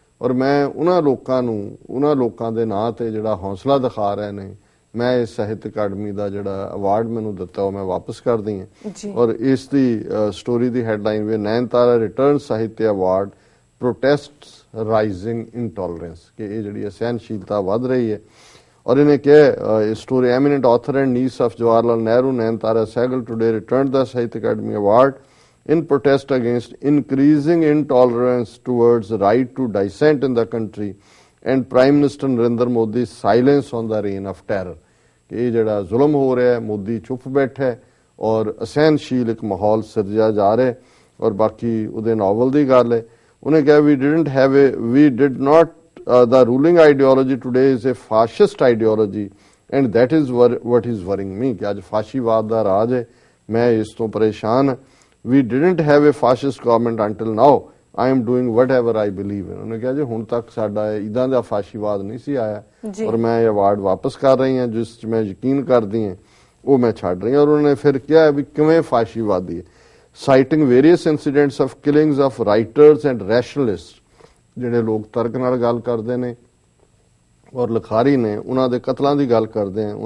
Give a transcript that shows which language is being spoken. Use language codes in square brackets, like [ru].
[pa] ਔਰ ਮੈਂ ਉਹਨਾਂ ਲੋਕਾਂ ਦੇ ਨਾਂ ਤੇ ਜਿਹੜਾ ਹੌਸਲਾ ਦਿਖਾ ਰਹੇ ਨੇ, ਮੈਂ ਇਸ ਸਾਹਿਤ ਅਕੈਡਮੀ ਦਾ ਜਿਹੜਾ ਅਵਾਰਡ ਮੈਨੂੰ ਦਿੱਤਾ ਉਹ ਮੈਂ ਵਾਪਸ ਕਰਦੀ ਹਾਂ। ਔਰ ਇਸ ਦੀ ਸਟੋਰੀ ਦੀ ਹੈਡਲਾਈਨ ਵੀ [en] Nayantara return Sahitya award protests rising intolerance, [pa] ਕਿ ਇਹ ਜਿਹੜੀ ਅਸਹਿਣਸ਼ੀਲਤਾ ਵੱਧ ਰਹੀ ਹੈ। ਔਰ ਇਹਨੇ ਕਿਹਾ [en] Story, eminent author and niece of Jawahar Lal Nehru Nayantara Sahgal today returned the Sahitya Akademi award in protest against increasing intolerance towards the right to dissent in the country and Prime Minister Narendra Modi's silence on the reign of terror। [pa] ਕਿ ਇਹ ਜਿਹੜਾ ਜ਼ੁਲਮ ਹੋ ਰਿਹਾ ਹੈ, ਮੋਦੀ ਚੁੱਪ ਬੈਠਾ ਹੈ ਔਰ ਅਸਹਿਣਸ਼ੀਲ ਇੱਕ ਮਾਹੌਲ ਸਿਰਜਿਆ ਜਾ ਰਿਹਾ ਹੈ। ਔਰ ਬਾਕੀ ਉਹਦੇ ਨਾਵਲ ਦੀ ਗੱਲ ਹੈ, ਉਹਨੇ ਕਿਹਾ [en] we did not the ruling ideology today is a fascist ideology and that is what is worrying me, [pa] ਕਿ ਅੱਜ ਫਾਸ਼ੀਵਾਦ ਦਾ ਰਾਜ ਹੈ, ਮੈਂ ਇਸ ਤੋਂ ਪਰੇਸ਼ਾਨ ਹਾਂ। [en] We didn't have a fascist government until now. I am doing whatever I believe in। [pa] ਉਹਨੇ ਕਿਹਾ ਜੀ ਹੁਣ ਤੱਕ ਸਾਡਾ ਇਦਾਂ ਦਾ ਫਾਸ਼ੀਵਾਦ ਨਹੀਂ ਸੀ ਆਇਆ ਔਰ ਮੈਂ ਇਹ ਅਵਾਰਡ ਵਾਪਸ ਕਰ ਰਹੀ ਹਾਂ, ਜਿਸ 'ਚ ਮੈਂ ਯਕੀਨ ਕਰਦੀ ਹਾਂ ਉਹ ਮੈਂ ਛੱਡ ਰਹੀ ਹਾਂ। ਔਰ ਉਹਨੇ ਫਿਰ ਕਿਹਾ ਵੀ ਕਿਵੇਂ ਫਾਸ਼ੀਵਾਦੀ ਹੈ, [en] citing various incidents of killings of writers and rationalist, [pa] ਜਿਹੜੇ ਲੋਕ ਤਰਕ ਨਾਲ ਗੱਲ ਕਰਦੇ ਨੇ ਔਰ ਲਿਖਾਰੀ ਨੇ, ਉਹਨਾਂ ਦੇ ਕਤਲਾਂ ਦੀ ਗੱਲ ਕਰਦੇ ਆ।